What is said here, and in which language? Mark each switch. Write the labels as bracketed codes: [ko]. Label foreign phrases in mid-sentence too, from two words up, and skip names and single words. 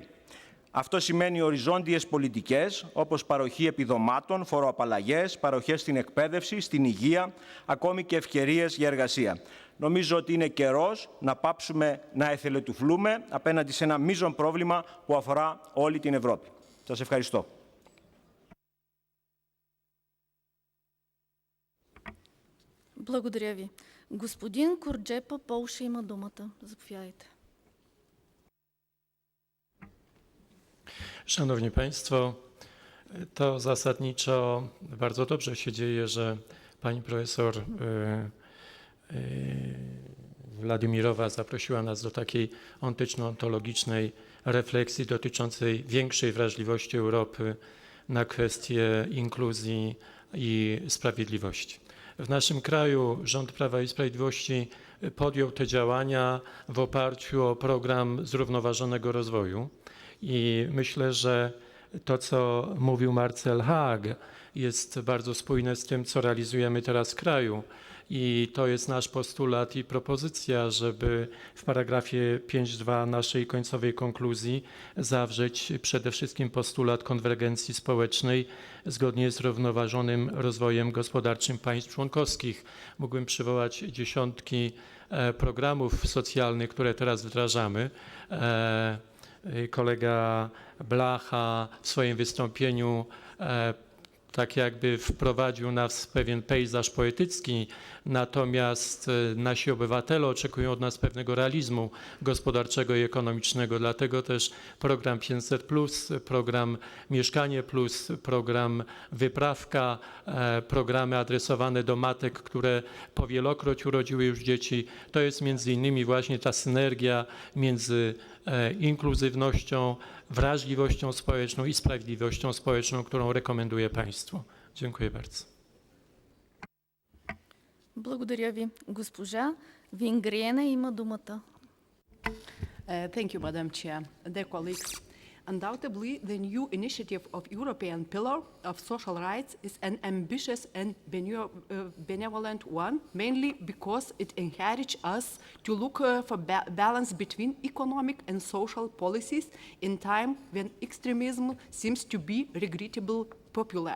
[el] Αυτό σημαίνει οριζόντιες πολιτικές, όπως παροχή επιδομάτων, φοροαπαλλαγές, παροχές στην εκπαίδευση, στην υγεία, ακόμη και ευκαιρίες για εργασία. Νομίζω ότι είναι καιρός να πάψουμε να εθελοτυφλούμε απέναντι σε ένα μείζον πρόβλημα που αφορά όλη την Ευρώπη. Σας ευχαριστώ. [bg] Благодаря ви. Господин Корджепа, Полша има думата. Заповядайте. [pl] Szanowni Państwo, to zasadniczo bardzo dobrze się dzieje, że pani profesor Władimirowa zaprosiła nas do takiej ontyczno-ontologicznej refleksji dotyczącej większej wrażliwości Europy na kwestie inkluzji i sprawiedliwości. W naszym kraju rząd Prawa i Sprawiedliwości podjął te działania w oparciu o program zrównoważonego rozwoju i myślę, że to, co mówił Marcel HAAG, jest bardzo spójne z tym, co realizujemy teraz w kraju. I to jest nasz postulat i propozycja, żeby w paragrafie 5.2 naszej końcowej konkluzji zawrzeć przede wszystkim postulat konwergencji społecznej zgodnie z zrównoważonym rozwojem gospodarczym państw członkowskich. Mógłbym przywołać dziesiątki programów socjalnych, które teraz wdrażamy. Kolega BLAHA w swoim wystąpieniu tak jakby wprowadził nas w pewien pejzaż poetycki, natomiast nasi obywatele oczekują od nas pewnego realizmu gospodarczego i ekonomicznego. Dlatego też program 500+, program Mieszkanie+, program Wyprawka, programy adresowane do matek, które powielokroć urodziły już dzieci. To jest między innymi właśnie ta synergia między inkluzywnością, wrażliwością społeczną i sprawiedliwością społeczną, którą rekomenduję Państwu. Dziękuję bardzo. [bg] Благодаря ви. Госпожа Вингриена има думата. [en] Thank you, Madam Chair. Dear colleagues, undoubtedly, the new initiative of European Pillar of Social Rights is an ambitious and benevolent one, mainly because it encourages us to look for balance between economic and social policies in time when extremism seems to be regrettably popular.